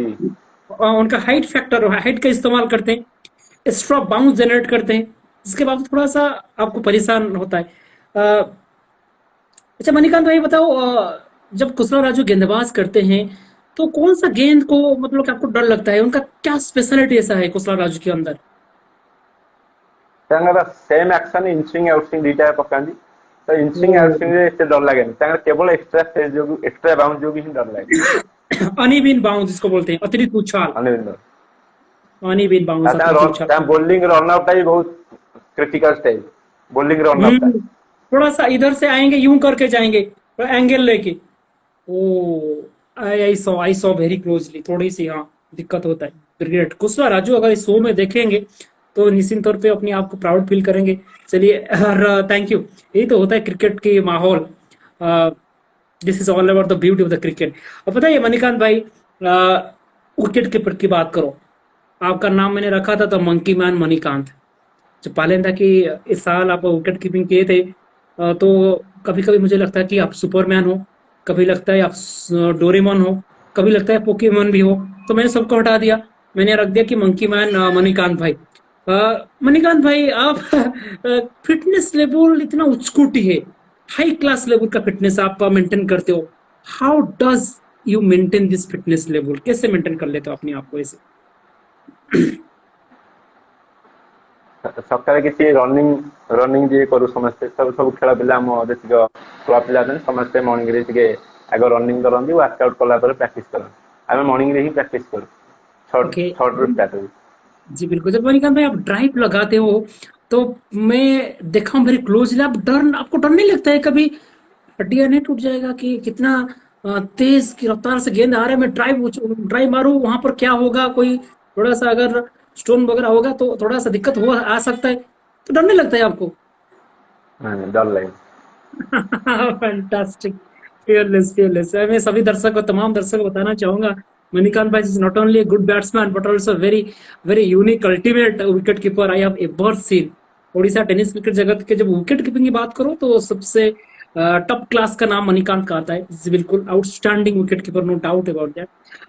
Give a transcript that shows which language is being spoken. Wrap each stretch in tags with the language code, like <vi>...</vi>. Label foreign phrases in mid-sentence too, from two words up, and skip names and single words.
<hi>उनका</hi> <en>height factor,</en> <hi>हाइट का इस्तेमाल करते हैं,</hi> <en>extra bounce generate</en> <hi>करते हैं, इसके बाद थोड़ा सा आपको परेशान होता है। अच्छा मणिकांत भाई बताओ, जब कुशला राजू गेंदबाज करते हैं तो कौन सा गेंद को मतलब कि आपको डर लगता है, उनका क्या स्पेशलिटी ऐसा है कुशला राजू के अंदर?</hi> <or>ତାଙ୍କର</or> <en>same action inswing outswing</en> <or>ଦିଟା ପକାନ୍ତି। ତ ଇନସୁଇଂ</or> <hi>वो</hi> <or>ଆଉଟସୁଇଂ ରେ ଏତେ ଡର ଲାଗେନି, ତାଙ୍କର କେବଳ</or> <en>extra space</en> <or>ଯୋଗୁ</or> <en>extra bounce</en> <or>ଯୋଗୁ ହିଁ ଡର ଲାଗେ।</or> <en>uneven bounce</en> <hi>जिसको बोलते हैं, अतिरिक्त उछाल। ଅନିବିନ୍ଦ</hi> <en>uneven bounce,</en> <hi>अतिरिक्त उछाल।</hi> <en>ତାଙ୍କ bowling run out</en> <or>ଟା ବି ବହୁତ</or> <en>critical style bowling run out ଟା।</en> <hi>थोड़ा सा इधर से आएंगे, यूं करके जाएंगे, एंगल लेके।</hi> <en>O I saw very closely,</en> <hi>थोड़ी सी हाँ दिक्कत होता है। ग्रेट कुशवा राजू, अगर इस शो में देखेंगे तो निश्चित तौर पे अपने आप को</hi> <en>proud feel</en> <hi>करेंगे। चलिए, और</hi> <en>thank you.</en> <hi>यही तो होता है क्रिकेट की माहौल।</hi> <en>This is all about the beauty of the cricket.</en> <hi>अब बताइए मणिकांत भाई,</hi> <en>wicket keeper</en> <hi>की बात करो, आपका नाम मैंने रखा था तो मंकी मैन मणिकांत। जो पहले था कि इस साल आप</hi> <en>wicket keeping</en> <hi>किए थे, तो कभी कभी मुझे लगता है कि आप सुपरमैन हो, कभी लगता है आप डोरेमोन हो, कभी लगता है पोकेमोन भी हो। तो मैंने सबको हटा दिया, मैंने रख दिया कि मंकी मैन मणिकांत भाई। मणिकांत भाई, आप</hi> <en>fitness level</en> <hi>इतना उच्चकोटि है,</hi> <en>high class level</en> <hi>का फिटनेस आप मेंटेन करते हो।</hi> <en>How does you maintain this fitness level?</en> <hi>कैसे मेंटेन कर लेते हो अपने आप को ऐसे?</hi> <or>ସକାଳେ କିଛି ରନିଂ ଯିଏ କରୁ ସମସ୍ତେ, ସବୁ ଖେଳ ପିଲା ଆମ ଯେତିକ ଛୁଆ ପିଲା ଅଛନ୍ତି ସମସ୍ତେ ମର୍ଣ୍ଣିଂ ରେ ଟିକେ ଆଗ ରନିଂ କରନ୍ତି,</or> <en>work out</en> <or>କଲା ପରେ ପ୍ରାକ୍ଟିସ କରନ୍ତି। ଆମେ ମର୍ଣ୍ଣିଂ ରେ ହିଁ ପ୍ରାକ୍ଟିସ करू,</or> <hi>ओके। 6 ରୁ</hi> <en>स्टार्ट हुई।</en> <hi>जी बिल्कुल, जब मणिकांत भाई आप ड्राइव लगाते हो तो मैं देखा हूँ</hi> <en>very closely,</en> <hi>आप आपको डर नहीं लगता है कभी हड्डियां नहीं टूट जाएगा कि कितना तेज की रफ्तार से गेंद आ रहा है, मैं ड्राइव मारूं, वहां पर क्या होगा, कोई थोड़ा सा अगर स्टोन वगैरह होगा तो थोड़ा सा दिक्कत हो आ सकता है, तो डर नहीं लगता है आपको? डर लगे।</hi> <en>Fantastic, fearless, fearless।</en> <hi>मैं सभी दर्शक को, तमाम दर्शक को बताना चाहूंगा,</hi> <en>मणिकांत भाई is not only good batsman but also very very unique ultimate wicket keeper I have ever seen.</en> <hi>ओडिशा टेनिस क्रिकेट जगत के जब विकेट कीपिंग की बात करो तो सबसे</hi> <en>top class</en> <hi>का नाम मणिकांत का आता है। जी बिल्कुल,</hi> <en>outstanding wicket keeper, no doubt about that.</en>